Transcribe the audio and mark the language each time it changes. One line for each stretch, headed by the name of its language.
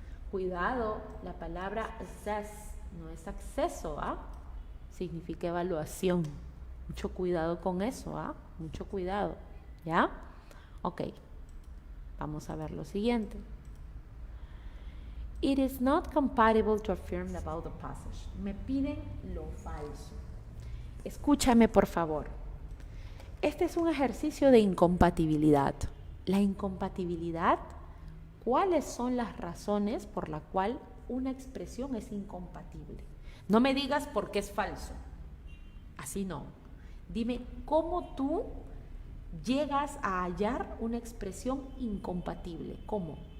Spanish: Cuidado, la palabra assess no es acceso, ¿ah? Significa evaluación. Mucho cuidado con eso, ¿ah? Mucho cuidado, ¿ya? Ok, vamos a ver lo siguiente.
English: It is not compatible to affirm about the passage.
Spanish: Me piden lo falso. Escúchame, por favor. Este es un ejercicio de incompatibilidad. La incompatibilidad, ¿cuáles son las razones por las cuales una expresión es incompatible? No me digas por qué es falso. Así no. Dime cómo tú llegas a hallar una expresión incompatible. ¿Cómo?